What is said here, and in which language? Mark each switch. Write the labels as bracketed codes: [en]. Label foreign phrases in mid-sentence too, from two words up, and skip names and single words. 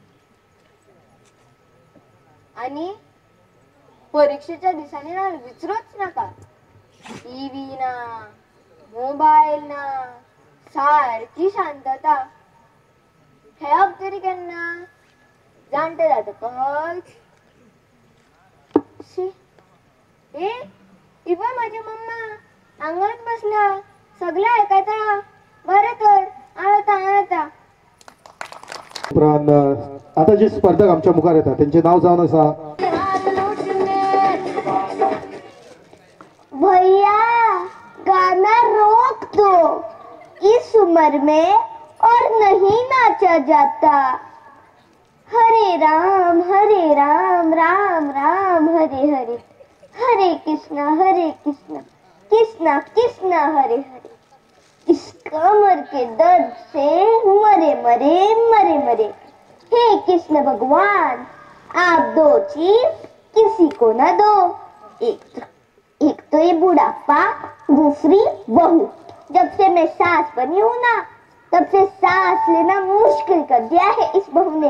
[kok] आनी परीक्षेच्या दिसांनी ना विचारूच नाका. टीव्ही ना, मोबायल ना, सारकी शांतता. खेळप तरी केन्ना, जाणटे जातकच. [mr] ए इवन माझी मम्मा अंगणात बसल्या, सगळे ऐकता. बरं तर आता [kok] उपरांत आता जे स्पर्धक आमच्या मुखार येतात त्यांचे नाव जावन आसा [hi] भैया गाना रोक दो. इस उम्र में और नहीं नाचा जाता। हरे राम राम राम हरे हरे, हरे कृष्णा कृष्णा कृष्णा हरे हरे। इस कमर के दर्द से मरे मरे। हे कृष्ण भगवान, आप दो चीज किसी को न दो, एक तो ये बुढ़ापा, दूसरी बहू। जब से मैं सास बनी हूँ ना, तब से सांस लेना मुश्किल कर दिया है इस बहू ने।